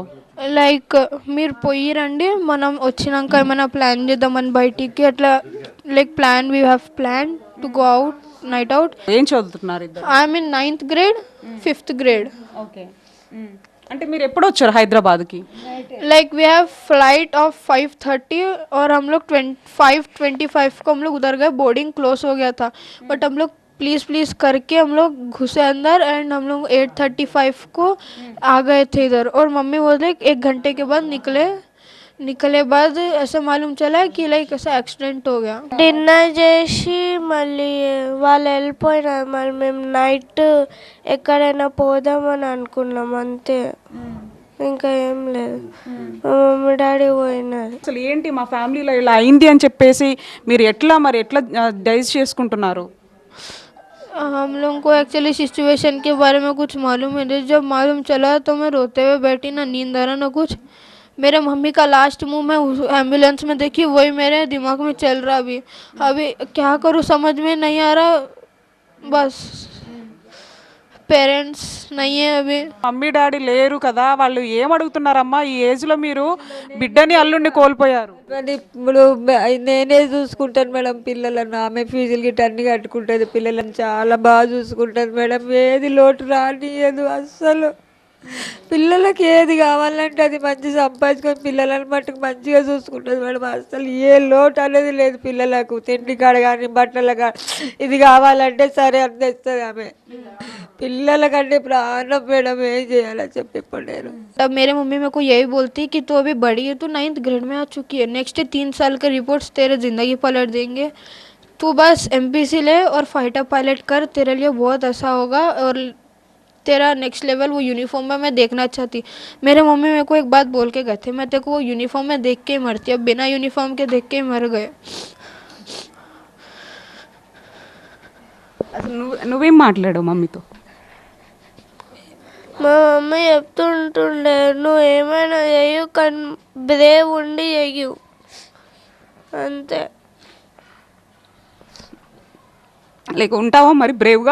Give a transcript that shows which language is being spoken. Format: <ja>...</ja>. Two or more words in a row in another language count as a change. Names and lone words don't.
<te>లైక్ మీరు పోయి రండి, మనం వచ్చినాక ఏమైనా ప్లాన్ చేద్దామని బయటికి అట్లా</te> <en>like plan we have plan to go out night out.</en> <te>ఏం చదువుతున్నారు ఇద్దరు?</te> <en>I'm in 9th grade 5th grade.</en> <te>ఓకే. అంటే మీరు ఎప్పుడు వచ్చారు హైదరాబాద్కి?</te> <en>like we have flight of 5:30</en> <hi>और हम लोग 5:25 को हम लोग उधर गए.</hi> <en>boarding close</en> <hi>हो गया था बट हम लोग प्लीज़ करके हम लोग घुसे अंदर एंड हम लोग 8:35 को आ गए थे इधर. और मम्मी बोले 1 घंटे के बाद निकले बाद ऐसा मालूम चला कि लाइक ऐसा एक्सीडेंट हो गया.</hi> <te>డిన్నర్ చేసి మళ్ళీ వాళ్ళు వెళ్ళిపోయినారు. మరి మేము నైట్ ఎక్కడైనా పోదామని అనుకున్నాం అంతే, ఇంకా ఏం లేదు. మా మమ్మీ డాడీ పోయినారు. అసలు ఏంటి మా ఫ్యామిలీలో ఇలా అయింది అని చెప్పేసి మీరు ఎట్లా డైజ్ చేసుకుంటున్నారు?</te> <hi>हम लोगों को</hi> <en>actually situation</en> <hi>के बारे में कुछ मालूम है नहीं. जब मालूम चला तो मैं रोते हुए बैठी, ना नींद आ रहा ना कुछ. मेरे मम्मी का लास्ट मुंह मैं एम्बुलेंस में देखी, वही मेरे दिमाग में चल रहा. अभी क्या करूँ समझ में नहीं आ रहा.</hi> <te>बस పేరెంట్స్ నయ్యే అవి. మమ్మీ డాడీ లేరు కదా, వాళ్ళు ఏం అడుగుతున్నారమ్మా? ఈ ఏజ్లో మీరు బిడ్డని అల్లుడిని కోల్పోయారు. ఇప్పుడు నేనే చూసుకుంటాను మేడం పిల్లలను. ఆమె ఫీజులు గిట్ట అన్ని కట్టుకుంటుంది, పిల్లలను చాలా బాగా చూసుకుంటుంది మేడం. ఏది లోటు రానియదు అస్సలు. పిల్లలకి ఏది కావాలంటే అది మంచిగా సంపాదించుకొని పిల్లలను మట్టుకు మంచిగా చూసుకుంటుంది మేడం. అసలు ఏ లోటు అనేది లేదు పిల్లలకు. తిండి కాడ కానీ బట్టల కాడ ఇది కావాలంటే సరే అని తెస్తుంది ఆమె. పిల్లలకంటే ప్రాణం మేడం, ఏం చేయాలో చెప్పి నేను.</te> <hi>तब मेरे मम्मी मेरे को यही बोलती कि तू अभी बड़ी है, तू 9th grade में आ चुकी है, नेक्स्ट 3 साल के रिपोर्ट्स तेरे ज़िंदगी पलट देंगे. तू बस एमपीसी ले और</hi> <en>fighter pilot</en> <hi>कर, तेरे लिए बहुत अच्छा होगा और तेरा</hi> <en>next level.</en> <hi>वो यूनिफॉर्म में मैं देखना चाहती. मेरे मम्मी मेरे को एक बात बोल के गए थे, मैं तेरे को वो यूनिफॉर्म में देख के ही मरती. अब बिना यूनिफॉर्म के देख के ही मर गए.</hi> <te>అసలు నువ్వేం మాట్లాడావు మమ్మీతో? మా మమ్మీ చెప్తుంటుండే నువ్వు ఏమైనా చెయ్యు కానీ బ్రేవ్ ఉండి చెయ్యు అంతే. లైక్ ఉంటావా మరి బ్రేవ్గా?</te>